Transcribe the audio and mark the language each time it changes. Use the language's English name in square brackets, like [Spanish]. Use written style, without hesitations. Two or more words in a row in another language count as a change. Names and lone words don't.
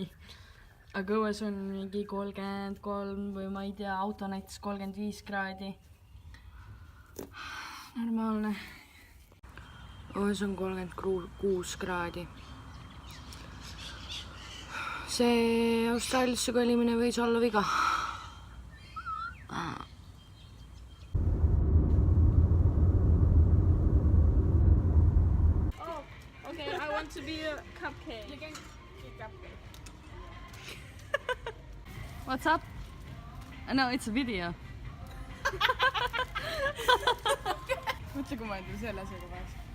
[Estonian] Aga õues on mingi 33 või ma ei tea, auto näitas 35 kraadi. Normaalne. Õues on 36 kraadi. See Austraaliasse kolimine võis olla viga. [English] Oh, okay, I want to be a cupcake. You can be a cupcake. What's up? No, it's a video. [Estonian] Mõtle, kui ma endale selle asjaga pääs.